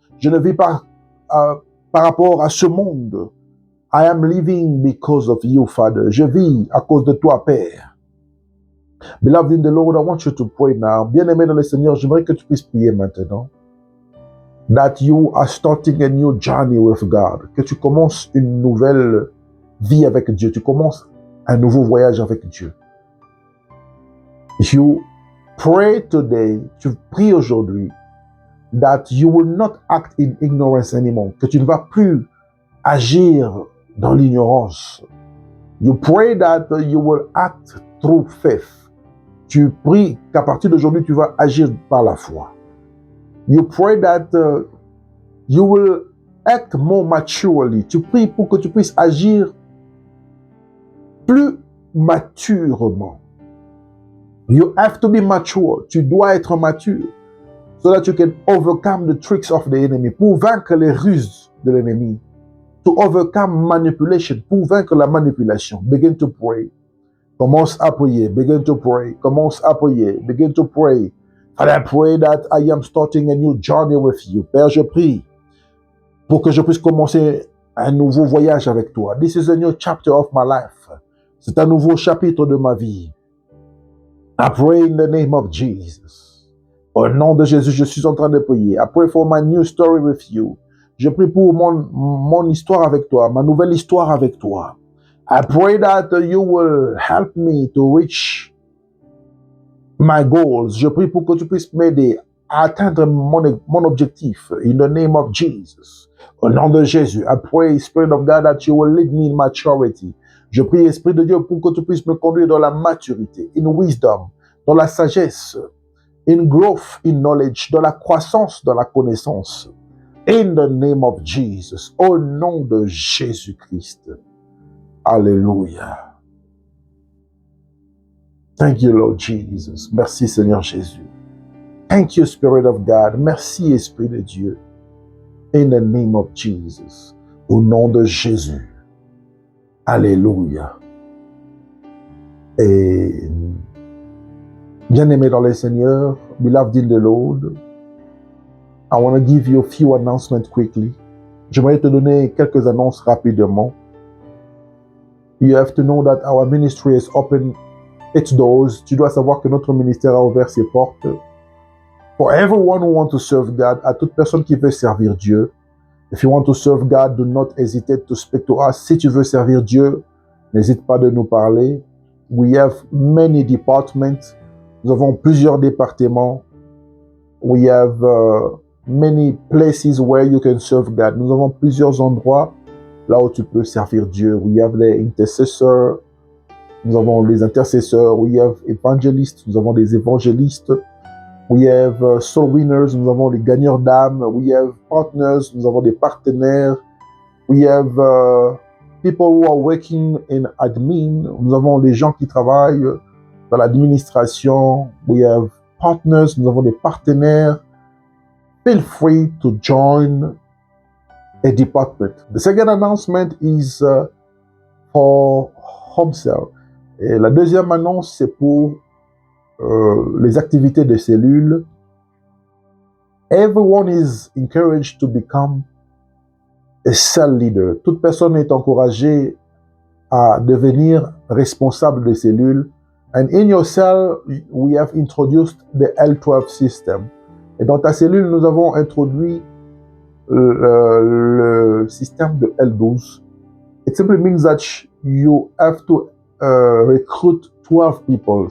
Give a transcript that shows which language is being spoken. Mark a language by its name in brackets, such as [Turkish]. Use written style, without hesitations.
[French] Je ne vis pas par rapport à ce monde. [English] I am living because of you, Father. [French] Je vis à cause de toi, Père. [English] Beloved in the Lord, I want you to pray now. [French] Bien-aimé dans le Seigneur, j'aimerais que tu puisses prier maintenant. [English] That you are starting a new journey with God. [French] Que tu commences une nouvelle vie avec Dieu. Tu commences un nouveau voyage avec Dieu. [English] You pray today, [French] tu pries aujourd'hui, [English] that you will not act in ignorance anymore. [French] Que tu ne vas plus agir dans l'ignorance. [English] You pray that you will act through faith. [French] Tu pries qu'à partir d'aujourd'hui, tu vas agir par la foi. [English] You pray that you will act more maturely. [French] Tu pries pour que tu puisses agir plus maturement. [English] You have to be mature. [French] Tu dois être mature. [English] So that you can overcome the tricks of the enemy. [French] Pour vaincre les ruses de l'ennemi. [English] To overcome manipulation. [French] Pour vaincre la manipulation. [English] Begin to pray. [French] Commence à prier. [English] Begin to pray. Commence à prier. Begin to pray. And I pray that I am starting a new journey with you. [French] Père, je prie pour que je puisse commencer un nouveau voyage avec toi. [English] This is a new chapter of my life. [French] C'est un nouveau chapitre de ma vie. [English] I pray in the name of Jesus. [French] Au nom de Jésus, je suis en train de prier. [English] I pray for my new story with you. [French] Je prie pour mon histoire avec toi, ma nouvelle histoire avec toi. [English] I pray that you will help me to reach my goals. [French] Je prie pour que tu puisses m'aider à atteindre mon objectif. [English] In the name of Jesus. [French] Au nom de Jésus, [English] I pray, Spirit of God, that you will lead me in maturity. [French] Je prie, Esprit de Dieu, pour que tu puisses me conduire dans la maturité, [English] in wisdom, [French] dans la sagesse, [English] in growth, in knowledge, [French] dans la croissance, dans la connaissance. [English] In the name of Jesus. [French] Au nom de Jésus-Christ. Alléluia. [English] Thank you, Lord Jesus. [French] Merci, Seigneur Jésus. [English] Thank you, Spirit of God. [French] Merci, Esprit de Dieu. [English] In the name of Jesus. [French] Au nom de Jésus. Alléluia. Et bien-aimé dans le Seigneur, [English] beloved in the Lord, I want to give you a few announcements quickly. [French] J'aimerais te donner quelques annonces rapidement. [English] You have to know that our ministry has opened its doors. [French] Tu dois savoir que notre ministère a ouvert ses portes. [English] For everyone who wants to serve God, [French] à toute personne qui veut servir Dieu. [English] If you want to serve God, do not hesitate to speak to us. [French] Si tu veux servir Dieu, n'hésite pas de nous parler. [English] We have many departments. [French] Nous avons plusieurs départements. [English] We have many places where you can serve God. [French] Nous avons plusieurs endroits là où tu peux servir Dieu. [English] We have les intercessors. [French] Nous avons les intercesseurs. [English] We have evangelists. [French] Nous avons des évangélistes. [English] We have soul winners. [French] Nous avons les gagneurs d'âmes. [English] We have partners. [French] Nous avons des partenaires. [English] We have people who are working in admin. [French] Nous avons les gens qui travaillent dans l'administration. [English] We have partners. [French] Nous avons des partenaires. [English] Feel free to join a department. The second announcement is for home cell. [French] Et la deuxième annonce, c'est pour les activités de cellules. [English] Everyone is encouraged to become a cell leader. [French] Toute personne est encouragée à devenir responsable de cellules. [English] And in your cell, we have introduced the L12 system. [French] Et dans ta cellule, nous avons introduit le système de L12. [English] It simply means that you have to recruit 12 people.